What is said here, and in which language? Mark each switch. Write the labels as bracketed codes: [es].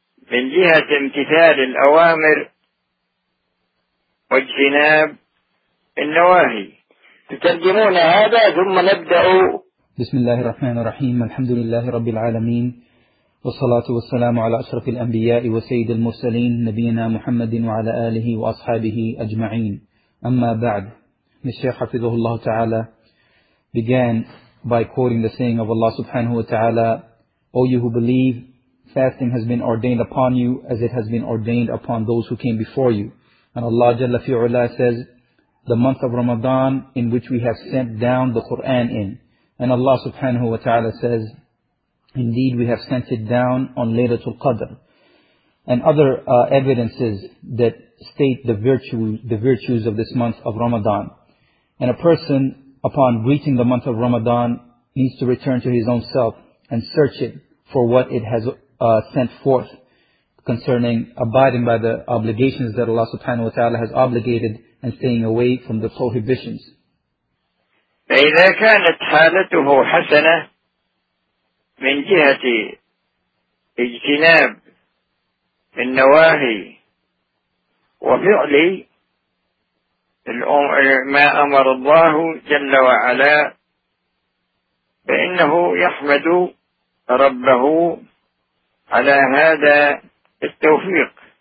[ar] من جهة امتثال الأوامر واجتناب النواهي. تترجمون هذا ثم نبدأ. بسم الله الرحمن الرحيم، الحمد لله رب العالمين، والصلاة والسلام على أشرف الأنبياء وسيد المرسلين نبينا محمد وعلى آله وأصحابه أجمعين. أما بعد، الشيخ حفظه الله تعالى [en] began by quoting the saying of Allah subhanahu wa ta'ala: O you who believe, fasting has been ordained upon you as it has been ordained upon those who came before you. And Allah jalla fi'ala says, the month of Ramadan in which we have sent down the Qur'an in. And Allah subhanahu wa ta'ala says, indeed we have sent it down on Laylatul Qadr. And other evidences that state the virtues of this month of Ramadan. And a person, upon reaching the month of Ramadan, needs to return to his own self and search it for what it has sent forth concerning abiding by the obligations that Allah subhanahu wa ta'ala has obligated and staying away from the prohibitions. [ar] فإذا كانت حالته حسنة من جهة اجتناب النواهي وفعل ما أمر الله جل وعلا، فإنه يحمد ربه على هذا التوفيق.